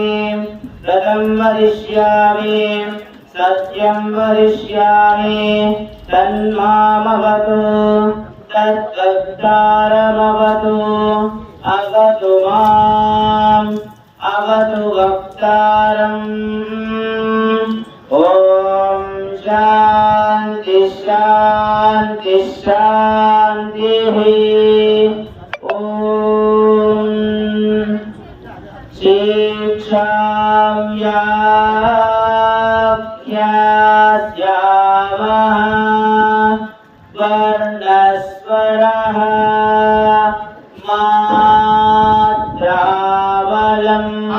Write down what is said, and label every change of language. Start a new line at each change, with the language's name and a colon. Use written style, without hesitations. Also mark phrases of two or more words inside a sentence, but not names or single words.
Sanskrit: रथं वदिष्यामि, सत्यं वदिष्यामि. तन्मामवतु तद्वक्तारमवतु. अवतु मां अवतु वक्तारं. शांति शांति शांति। ओम शिक्षां व्याख्यास्यामः वर्णस्वरः मात्रावलम्।